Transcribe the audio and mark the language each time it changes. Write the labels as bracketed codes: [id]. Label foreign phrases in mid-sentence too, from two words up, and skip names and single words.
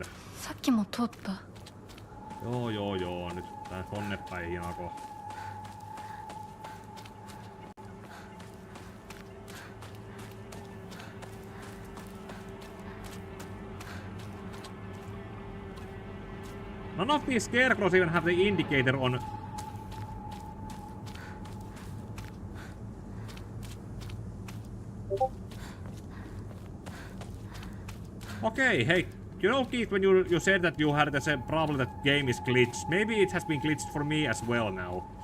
[ja] さっきも通った [fi] Joo, nyt tää tonne päin Hinako. [en] None of these scarecrows even have the indicator on. Okay, hey, you know, Keith, when you said that you had the same problem that game is glitched, maybe it has been glitched for me as well now.